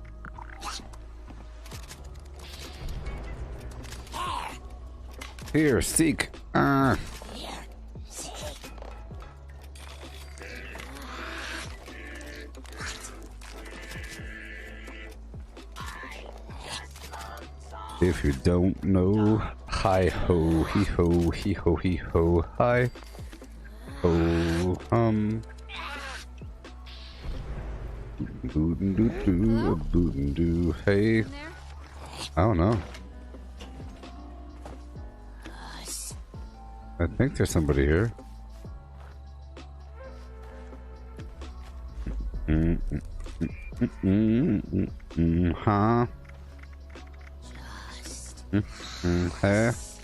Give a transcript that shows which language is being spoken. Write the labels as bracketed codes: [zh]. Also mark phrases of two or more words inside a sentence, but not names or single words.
[en] Here, seek. If you don't know, hi ho, hee ho, hee ho, hee ho, hi ho, Bootin' doo doo, bootin' doo, hey. I don't know. I think there's somebody here. Huh? Huh?